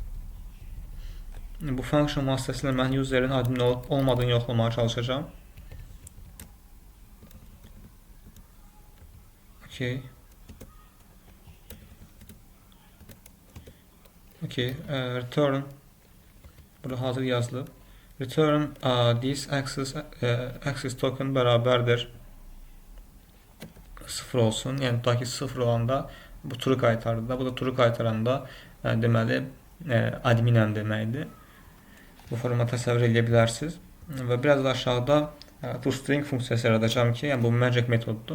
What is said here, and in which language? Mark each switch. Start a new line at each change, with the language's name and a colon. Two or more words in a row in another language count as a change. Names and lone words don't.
Azerbaijani: Bu function vasitəsilə mən userin admin olub olmadığını yoxlamaya çalışacağım.
English: Okay.
Azerbaijani: Return burada hazır yazılıb.
English: Return this access token
Azerbaijani: bərabərdir 0 olsun. Yəni ta ki 0 olanda bu true qaytarır da, bu da true qaytaranda deməli adminəm deməkdir. Bu forma təsəvvür edə bilərsiniz. Və biraz da aşağıda toString funksiyası yaradacağım ki, yəni bu magic metodudur.